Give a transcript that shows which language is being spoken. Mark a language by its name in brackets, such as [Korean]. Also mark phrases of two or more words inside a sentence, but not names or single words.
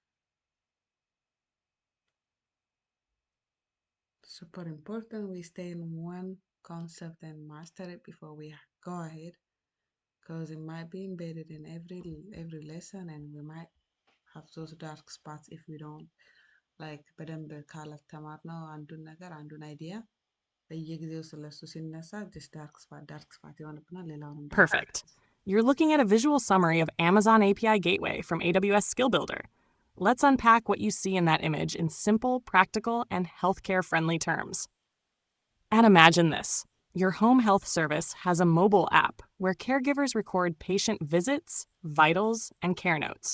[English] Super important we stay in one concept and master it before we go ahead, because it might be embedded in every lesson, and we might have those dark spots if we don't like [Amharic] በደንብ ካላስተማርነው አንዱን ነገር አንዱን አይዲያ በየጊዜው ስለሱ ሲነሳ [English] dark spot [Amharic] ይሆንብናል ሌላውንም [English] Perfect. You're looking at a visual summary of Amazon API Gateway from AWS Skill Builder. Let's unpack what you see in that image in simple, practical, and healthcare-friendly terms. And imagine this. Your home health service has a mobile app where caregivers record patient visits, vitals, and care notes.